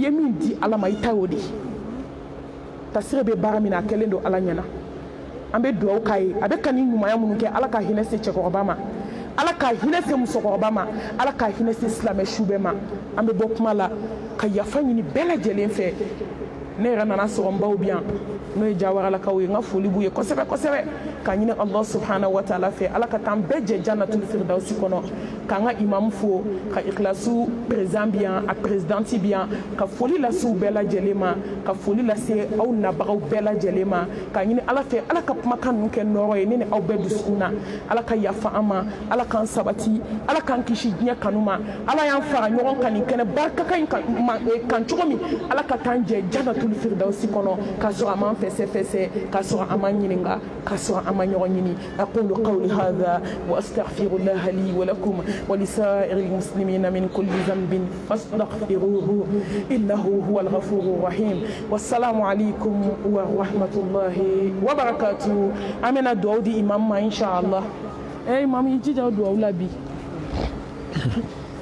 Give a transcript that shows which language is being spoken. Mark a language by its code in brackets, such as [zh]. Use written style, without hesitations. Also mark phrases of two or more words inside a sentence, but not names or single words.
[bm] ye min di ala ma i ta y'o de ye Tasire bɛ baara min na a kɛlen don ala ɲɛna an bɛ dugawu k'a ye a bɛ ka nin ɲumanya minnu kɛ ala ka hinɛ se cɛkɔrɔba ma ala ka hinɛ se musokɔrɔba ma ala ka hinɛ se silamɛ su bɛɛ ma an bɛ bɔ kuma la ka yafa ɲini bɛɛ lajɛlen fɛ ne yɛrɛ nana sɔrɔ n baw bi yan n'o ye Jawaralakaw ye n ka foli b'u ye kosɛbɛ kosɛbɛ ka ɲini Allah [ar] سبحانه وتعالى [bm] fɛ ala ka taan bɛɛ jɛ [ar] جنة الفردوس [bm] kɔnɔ k'an ka imamu fo ka ikhlasu président bi yan a présidente bi yan ka foli lase u bɛɛ lajɛlen ma ka foli lase aw nabagaw bɛɛ lajɛlen ma ka ɲini ala fɛ ala ka kumakan ninnu kɛ nɔrɔ ye ne ni aw bɛɛ dusukun na ala ka yafa an ma ala k'an sabati ala k'an kisi diɲɛ kanu ma ala y'an fara ɲɔgɔn kan nin kɛnɛ barikakan in kan cogo min ala ka taan jɛ jannatul firdausi kɔnɔ k'a sɔrɔ a m'an fɛsɛ k'a sɔrɔ a ma ɲininka k'a sɔrɔ a ma ɲɔgɔn ɲini [ar] أقول قولي هذا وأستغفر الله لي ولكم ولسائر المسلمين من كل ذنب فاستغفروه إنه هو الغفور الرحيم والسلام عليكم ورحمة الله وبركاته [bm] amena duwawu di imam ma inshallah imam yi jija duwawu la bi